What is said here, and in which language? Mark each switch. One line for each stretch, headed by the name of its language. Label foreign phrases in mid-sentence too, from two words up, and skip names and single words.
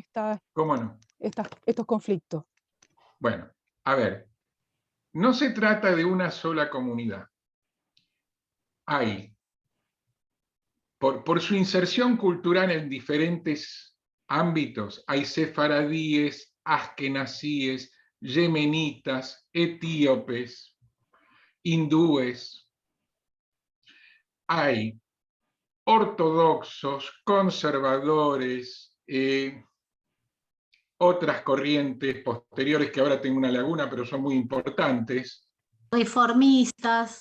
Spanish: ¿Cómo no? estos conflictos? Bueno, a ver, no se trata de una sola comunidad. Hay, por su inserción cultural en diferentes ámbitos, hay sefaradíes, askenazíes, yemenitas, etíopes, hindúes, hay ortodoxos, conservadores, otras corrientes posteriores que ahora tengo una laguna, pero son muy importantes. Reformistas.